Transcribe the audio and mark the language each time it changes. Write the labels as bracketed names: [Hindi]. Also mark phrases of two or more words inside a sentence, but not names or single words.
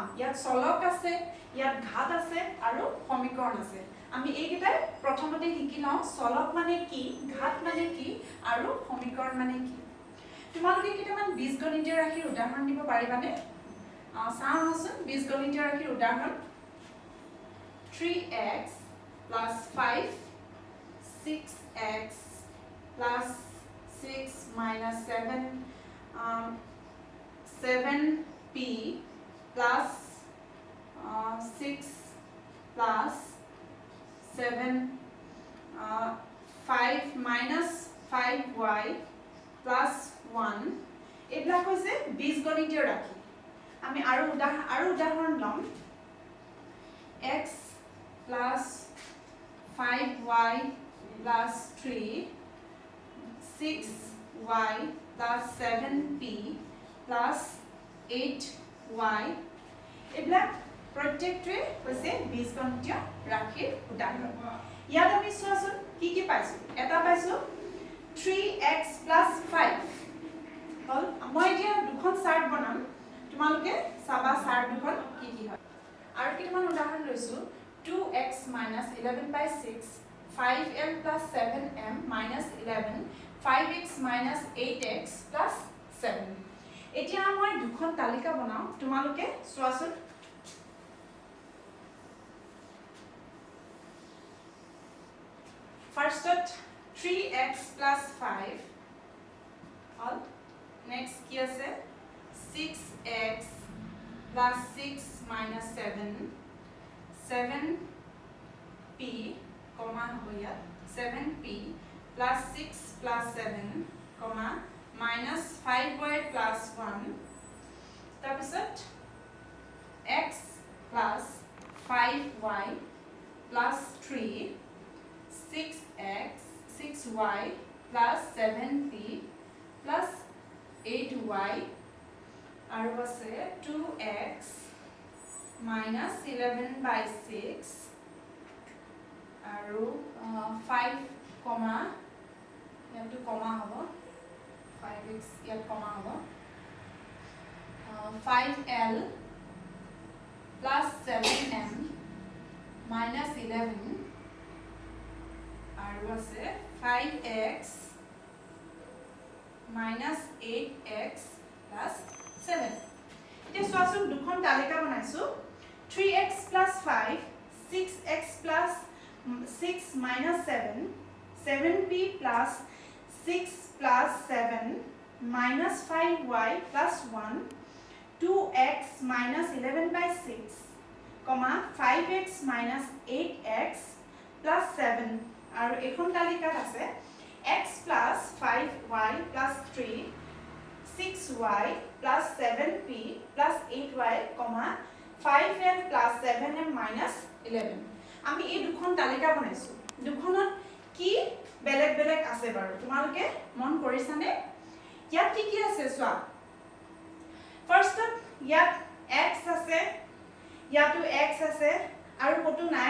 [Assamese] ইয়াত চলক আছে, ইয়াত ঘাত আছে আৰু সমীকৰণ আছে। আমি এইকেইটা প্ৰথমতে শিকি লওঁ চলক মানে কি, ঘাত মানে কি আৰু সমীকৰণ মানে কি। তোমালোকে কেইটামান বীজগণিতীয় ৰাশিৰ উদাহৰণ দিব পাৰিবানে? চাওঁচোন বীজগণিতীয় ৰাশিৰ উদাহৰণ 3x plus 5 6x plus 6 minus 7 7p plus 6 plus 7 5 minus 5y plus 1 এইবিলাক হৈছে বীজগণিতীয় ৰাশি। আমি আৰু উদাহৰণ লম x plus 5y plus 3 6y plus 7p plus 8y এইবিলাক প্ৰত্যেকটোৱে হৈছে বীজগণিতীয় ৰাশিৰ উদাহৰণ। ইয়াত আমি চোৱাচোন কি পাইছো। এটা পাইছো 3x plus 5 হল। মই এতিয়া দুখন চাৰ্ট বনাম, তোমালোকে চাবা চাৰ্ট দুখন কি হয়। আৰু কিমান উদাহৰণ লৈছো 2x minus 11 by 6 5m plus 7m minus 11 5x minus 8x plus 7 এতিয়া মই দুখন তালিকা বনাও, তোমালোকে চোৱাচোন। ফাৰ্ষ্টত 3x plus 5 হল। নেক্সট কি আছে 6x plus 6 minus 7 7p comma হ'ব ইয়াত 7p plus 6 plus 7 [English] comma minus [Assamese] 5y plus 1 tarpisot x plus 5y plus 3 6x 6y plus 7p plus 8y আৰু আছে 2x minus 11 by 6 aru 5 comma yato comma hobo 5x yat comma hobo 5l plus 7m minus 11 আৰু আছে 5x minus 8x plus 7 এতিয়া চোৱাচোন দুখন তালিকা বনাইছো 3x plus 5 6x plus 6 minus 7 7p plus 6 plus 7 minus 5y plus 1 2x minus 11 by 6 comma 5x minus 8x plus 7 আৰু এখন তালিকাত আছে x plus 5y plus 3 6y plus 7p plus 8y comma 5m plus 7m minus 11 আমি এই দুখন তালিকা বনাইছো। দুখনত কি বেলেগ বেলেগ আছে বাৰু তোমালোকে মন কৰিছানে? ইয়াত কি আছে চোৱা। ফাৰ্স্ট ইয়াত x আছে, ইয়াতো x আছে আৰু কতো নাই।